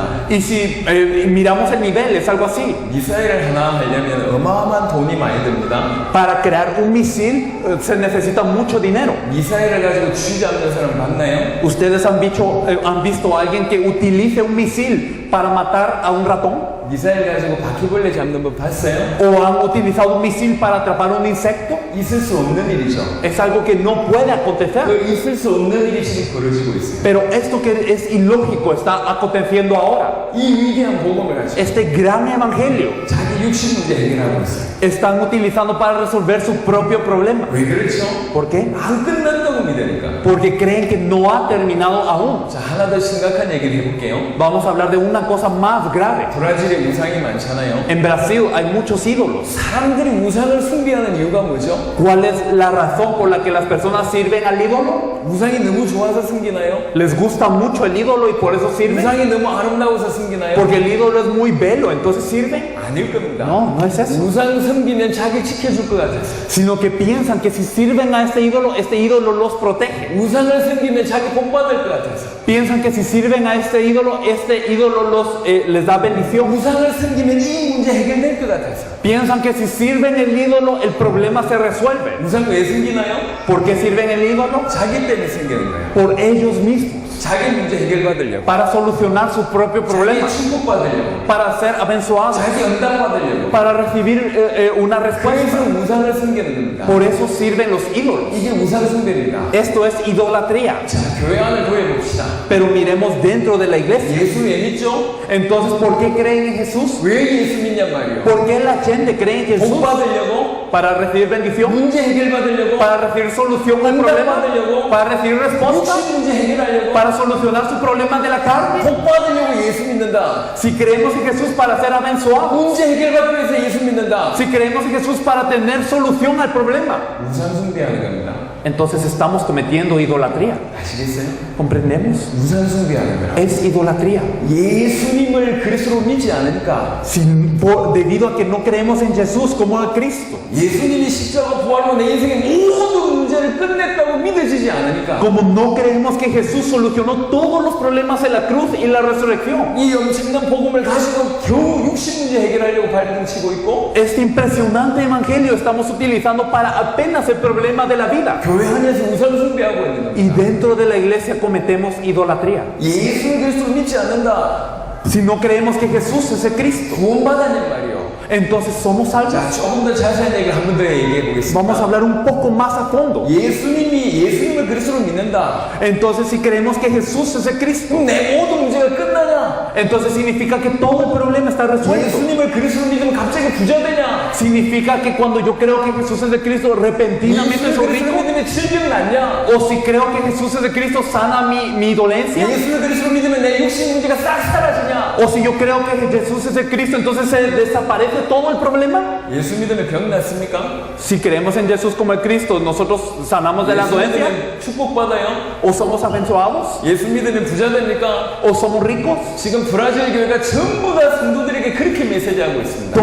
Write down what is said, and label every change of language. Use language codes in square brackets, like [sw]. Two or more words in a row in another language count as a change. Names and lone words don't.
[es] Y si miramos el nivel, es algo así. [ko] 미사일을 하나 하려면 어마어마한 돈이 많이 듭니다. [es] Para crear un misil se necesita mucho dinero. [ko] 미사일을 가지고 쥐 잡는 사람 봤나요? [es] ¿Ustedes han visto a alguien que utilice un misil para matar a un ratón? [ko] 미사일 가지고 바퀴벌레 잡는 법 봤어요? [es] ¿O han utilizado un misil para atrapar un insecto? [ko] 있을 수 없는 일이죠. [es] Es algo que no puede acontecer. [ko] 그 있을 수 없는 일이 지금 벌어지고 있어요. [es] Pero esto que es ilógico está aconteciendo ahora. [ko] 이 위대한 복음을 가지고 [es] Este gran evangelio [ko] 자기 육신 문제 해결하고 있어요. [es] están utilizando para resolver su propio problema. [ko] 왜 그렇죠? [es] ¿Por qué? [ko] 안 끝났다고 믿으니까. [es] Porque creen que no ha terminado aún. [ko] 자, 하나 더 심각한 얘기를 해볼게요. [es] Vamos a hablar de una cosa más grave. [ko] 브라질에 우상이 많잖아요. [es] En Brasil hay muchos ídolos. [ko] 사람들이 우상을 숭배하는 이유가 뭐죠? [es] ¿Cuál es la razón por la que las personas sirven al ídolo? [ko] 우상이 너무 좋아서 숨기나요? [es] ¿Les gusta mucho el ídolo y por eso sirven? [ko] 우상이 너무 아름다워서 숨기나요? [es] Porque el ídolo es muy bello, entonces sirven. [ko] 아닐 겁니다. [es] No, no es eso. [ko] 우상 섬기면 자기 지켜줄 것 같아서. [es] Sino que piensan que si sirven a este ídolo los protege. [ko] 우상을 섬기면 자기 복 받을 것 같아서. [es] Piensan que si sirven a este ídolo les da bendición. [ko] 우상을 섬기면 이 문제 해결될 것 같아서. [es] Piensan que si sirven el ídolo, el problema se resuelve. [ko] 우상 왜 섬기나요? [es] ¿Por qué sirven el ídolo? [ko] 자기 때문에 생기는 거예요. [es] Por ellos mismos. [ko] 자기 문제 해결받으려고. [es] Para solucionar su propio problema. [ko] 자기 축복받으려고. [es] Para ser abençoados. [ko] 자기 응답받으려고. [es] Para recibir una respuesta. [ko] 그래서 우상을 섬기는 겁니다. [es] Por eso sirven los ídolos. [ko] 이게 우상 숭배입니다. [es] Esto es idolatría. [ko] 자, 교회 안을 구해봅시다. [es] Pero miremos dentro de la iglesia. [ko] 예수 왜 믿죠? [es] Entonces, ¿por qué creen en Jesús? [ko] 왜 예수 믿냔 말이에요. [es] ¿Por qué la gente cree en Jesús? [ko] 복 받으려고? [es] Para recibir bendición, [ko] 문제 해결받으려고? [es] para recibir solución al problema, para recibir respuesta, [ko] 육신 문제 해결하려고? [es] para solucionar su problema de la carne. [ko] 복 받으려고 예수 믿는다. [es] Si creemos en Jesús para ser abençoados, [ko] 문제 해결받기 위해서 예수 믿는다. [es] si creemos en Jesús para tener solución al problema, [ko] 우상 숭배하는 겁니다. [es] entonces estamos cometiendo idolatría. [ko] 아시겠어요? [es] ¿Comprendemos? [ko] 우상 숭배하는 거라. [es] Es idolatría. [ko] 예수님을 그리스도로 믿지 않으니까 [es] Debido a que no creemos en Jesús como el Cristo, [ko] 예수님이 십자가 부활로 내 인생의 모든 문제를 끝냈다고 믿어지지 않으니까 [es] como no creemos que Jesús solucionó todos los problemas en la cruz y la resurrección, [ko] 이 엄청난 복음을 가지고 겨우 육신 문제 해결하려고 발등치고 있고 [es] este impresionante evangelio estamos utilizando para apenas el problema de la vida. [ko] 교회 안에서 우상 숭배하고 있는 [es] Y [ko] 겁니다. [es] dentro de la iglesia cometemos idolatría. [ko] 예수 그리스도를 믿지 않는다. [es] Si no creemos que Jesús es el Cristo, [ko] 구원받았냔 말이요. [es] entonces somos salvos. [ko] 자, 조금 더 자세한 얘기를 한 번 더 얘기해 [es] Vamos a [ko] 보겠습니다. [es] hablar un poco más a fondo. [ko] 예수님을 그리스도로 믿는다. [es] Entonces, si creemos que Jesús es el Cristo, [ko] 그럼 내 모든 문제가 끝나냐? [es] entonces significa que todo el problema está resuelto. [ko] 예수님을 그리스도로 믿으면 갑자기 부자 되냐? [es] Significa que cuando yo creo que Jesús es el Cristo, repentinamente [ko] 예수를 [es] soy [ko] 그리스도로 [es] rico. [ko] 믿으면 질병 낫냐? [es] O si creo que Jesús es el Cristo, sana mi dolencia. [ko] 예수를 그리스도로 믿으면 내 육신 문제가 싹 사라지냐? [es] O si yo creo que Jesús es el Cristo, entonces se desaparece todo el problema. [ko] 예수 믿으면 병 낫습니까? [es] Si creemos en Jesús como el Cristo, nosotros sanamos de la [ko] 예수 [es] dolencia. [ko] 믿으면 축복받아요? [es] O somos abençoados. [ko] 예수 믿으면 부자 됩니까? [es] O somos ricos. [ko] 지금 브라질 교회가 전부 다 성도들에게 그렇게 메시지하고 있습니다.